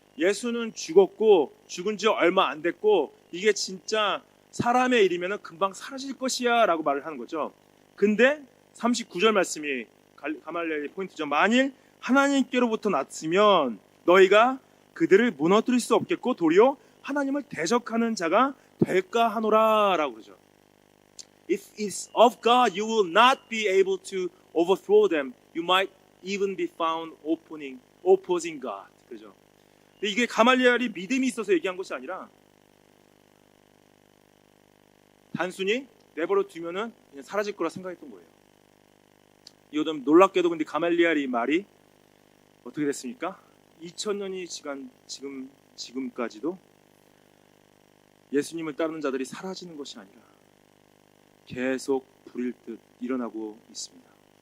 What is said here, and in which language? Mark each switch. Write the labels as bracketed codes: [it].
[ko] 예수는 죽었고 죽은 지 얼마 안 됐고 이게 진짜 사람의 일이면은 금방 사라질 것이야 라고 말을 하는 거죠. 근데 39절 말씀이 가말리엘의 포인트죠. 만일 하나님께로부터 났으면 너희가 그들을 무너뜨릴 수 없겠고 도리어 하나님을 대적하는 자가 될까 하노라 라고 그러죠. [en] If it's of God, you will not be able to overthrow them. You might even be found opposing God. [ko] 그죠? 근데 이게 가말리엘이 믿음이 있어서 얘기한 것이 아니라 단순히 내버려 두면은 그냥 사라질 거라 생각했던 거예요. 이거 좀 놀랍게도 근데 가말리엘이 말이 어떻게 됐습니까? 2000년이 지난 지금까지도 예수님을 따르는 자들이 사라지는 것이 아니라 계속 불일 듯 일어나고 있습니다.